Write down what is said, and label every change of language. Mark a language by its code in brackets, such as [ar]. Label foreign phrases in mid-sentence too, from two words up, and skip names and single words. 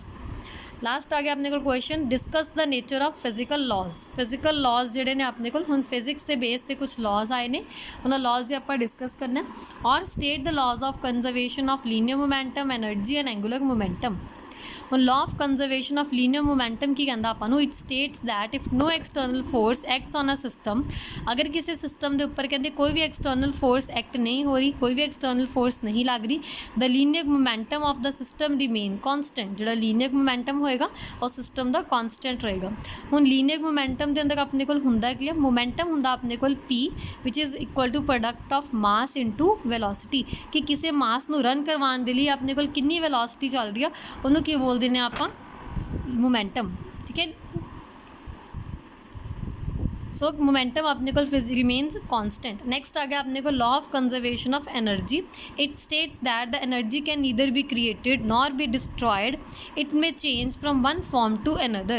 [en] ਲਾਸਟ [pa] ਆ ਗਿਆ ਆਪਣੇ ਕੋਲ [en] ਕੁਐਸਚਨ, discuss the nature of physical laws. physical laws [pa] ਜਿਹੜੇ ਨੇ ਆਪਣੇ ਕੋਲ ਹੁਣ ਫਿਜ਼ਿਕਸ ਦੇ ਬੇਸ 'ਤੇ ਕੁਝ ਲਾਜ਼ ਆਏ ਨੇ, ਉਹਨਾਂ ਲਾਜ਼ ਦੀ ਆਪਾਂ ਡਿਸਕਸ ਕਰਨਾ। [en] ਔਰ state the laws of conservation of linear momentum, energy and angular momentum. [pa] ਹੁਣ [en] law of conservation of linear momentum [pa] ਕੀ ਕਹਿੰਦਾ ਆਪਾਂ ਨੂੰ, [en] it states that if no external force acts on a system, [pa] ਅਗਰ ਕਿਸੇ ਸਿਸਟਮ ਦੇ ਉੱਪਰ ਕਹਿੰਦੇ ਕੋਈ ਵੀ [en] external force act [pa] ਨਹੀਂ ਹੋ ਰਹੀ, ਕੋਈ ਵੀ [en] external force [pa] ਨਹੀਂ ਲੱਗ ਰਹੀ, [en] the linear momentum of the system remain constant। [pa] ਜਿਹੜਾ [en] linear momentum [pa] ਹੋਏਗਾ ਉਹ ਸਿਸਟਮ ਦਾ ਕੌਨਸਟੈਂਟ ਰਹੇਗਾ। ਹੁਣ [en] linear momentum [pa] ਦੇ ਅੰਦਰ ਆਪਣੇ ਕੋਲ ਹੁੰਦਾ ਕੀ ਹੈ, ਮੋਮੈਂਟਮ ਹੁੰਦਾ ਆਪਣੇ ਕੋਲ [en] P which is equal to product of mass into velocity, [pa] ਕਿ ਕਿਸੇ ਮਾਸ ਨੂੰ ਰਨ ਕਰਵਾਉਣ ਦੇ ਲਈ ਆਪਣੇ ਕੋਲ ਕਿੰਨੀ ਵੈਲੋਸਿਟੀ ਚੱਲ ਰਹੀ ਆ ਉਹਨੂੰ ਕੀ ਬੋਲਦੇ ਨੇ ਆਪਾਂ, ਮੋਮੈਂਟਮ। ਠੀਕ ਹੈ, ਸੋ ਮੋਮੈਂਟਮ ਆਪਣੇ ਕੋਲ [en] remains constant. ਨੈਕਸਟ [pa] ਆ ਗਿਆ ਆਪਣੇ ਕੋਲ [en] law of conservation of energy. It states that the energy can neither be created nor be destroyed, it may change from one form to another.